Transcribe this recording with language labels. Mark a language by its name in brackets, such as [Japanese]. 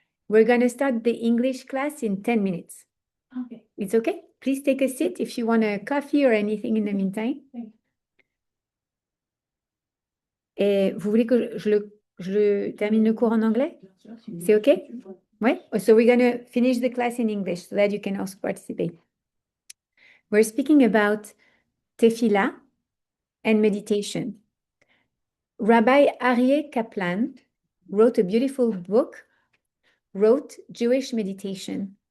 [English] We're going to start the English class in 10 minutes. Okay. It's okay? Please take a seat if you want a coffee or anything in the meantime. [French] Et vous voulez que je termine le cours en anglais? C'est OK? Ouais? [English] So we're going to finish the class in English so that you can also participate. We're speaking about tefillah and meditation. Rabbi Aryeh Kaplan wrote a beautiful book, wrote Jewish Meditation.